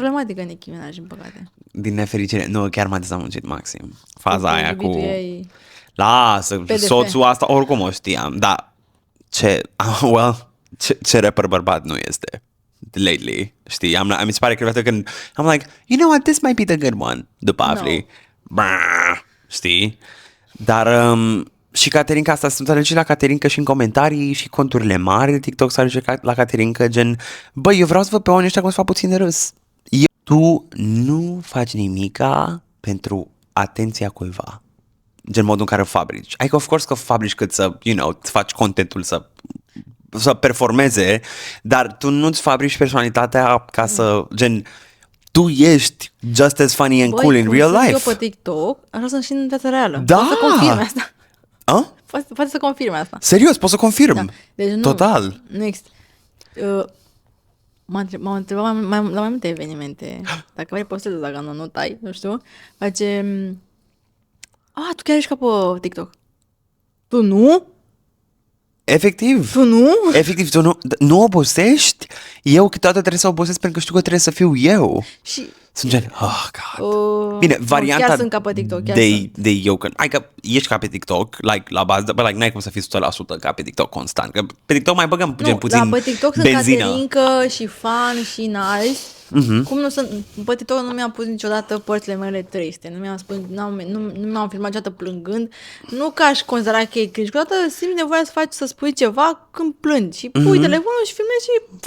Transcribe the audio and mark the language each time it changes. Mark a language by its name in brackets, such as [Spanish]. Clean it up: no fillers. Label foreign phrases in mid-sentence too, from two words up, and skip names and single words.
[Romanian] Problematică Nicki Minaj, din păcate. din nefericire. Nu, chiar m-a dezamăgit maxim. Faza aia cu... Iubitul ei... Lasă, PDF. soțul asta oricum o știam, dar ce rapper bărbat nu este lately, știi? Mi se pare că când [English] I'm like, you know what, this might be the good one, [Romanian] după afli. Știi? Dar și Caterinca asta, sunt alergici la Caterinca și în comentarii și conturile mari de TikTok s-a alergici la Caterinca, gen, băi, eu vreau să văd pe oamenii ăștia cum să fac puțin de râs. Tu nu faci nimica pentru atenția cuiva. Gen modul în care fabrici. Adică, [English] of course [Romanian] că fabrici cât să, îți faci contentul să performeze, dar tu nu-ți fabrici personalitatea ca să, gen, tu ești [English] just as funny and cool in real life. [Romanian] Eu pe TikTok, așa sunt și în viața reală. Da! Poți să confirme asta. A? Poți să confirme asta. Serios, pot să confirm. Da. Deci nu, Total. Nu există. M-am întrebat la mai multe evenimente. Dacă vrei postez, dacă nu tai, nu știu. Face... tu chiar ești ca pe TikTok. Tu nu? Efectiv. Tu nu? Efectiv, tu nu obosești? Eu câteodată trebuie să obosesc pentru că știu că trebuie să fiu eu. Și... Sunt gen, God. Bine, varianta chiar sunt ca pe TikTok, de eu, că ești ca pe TikTok, like, la bază, [English] but like, [Romanian] n-ai cum să fii 100% ca pe TikTok constant, că pe TikTok mai băgăm gen puțin pe TikTok benzină. sunt Caterinca și fan și nice. Cum nu sunt, pe TikTok nu mi-am pus niciodată părțile mele triste, nu mi-am filmat niciodată plângând, nu că aș considera că e cringe, câteodată simți nevoia să spui ceva când plângi și pui telefonul și filmezi și